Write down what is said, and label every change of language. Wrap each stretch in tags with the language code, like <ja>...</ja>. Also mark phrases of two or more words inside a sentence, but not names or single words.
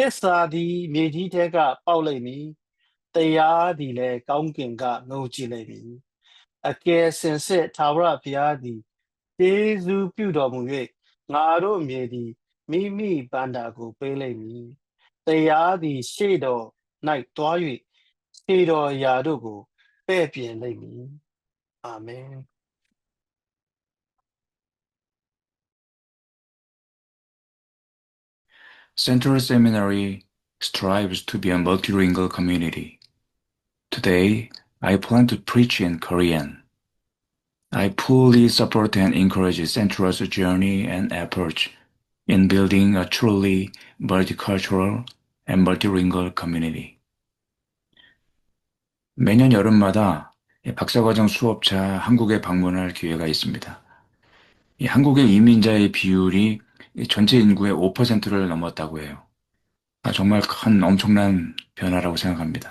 <my>စ္စာသည်မြေကြီးထဲကပေါက်လိမ့်မည်တရားသည်လည်းကောင်းကင်ကငိုကြည့်လိမ့်မည်အကယ်စင်စစ်ထာဝရဘုရားသည်ကျေးဇူးပြုတော်မူ၍ငါတို့မြေသည်မိမိဗန္တာကိုပေးလိမ့်မည်တရားသည်ရှေ့တော်၌တွား၍ရှေ့တော်ရာတို့ကိုပဲ့ပြင်လိမ့်မည်အာမင်</my> <en>Central Seminary strives to be a multilingual community. Today, I plan to preach in Korean. I fully support and encourage Central's journey and efforts in building a truly multicultural and multilingual community.</en> <ko>매년 여름마다 박사과정 수업차 한국에 방문할 기회가 있습니다. 이 한국의 이민자의 비율이 전체 인구의 5%를 넘었다고 해요. 정말 큰 엄청난 변화라고 생각합니다.</ko>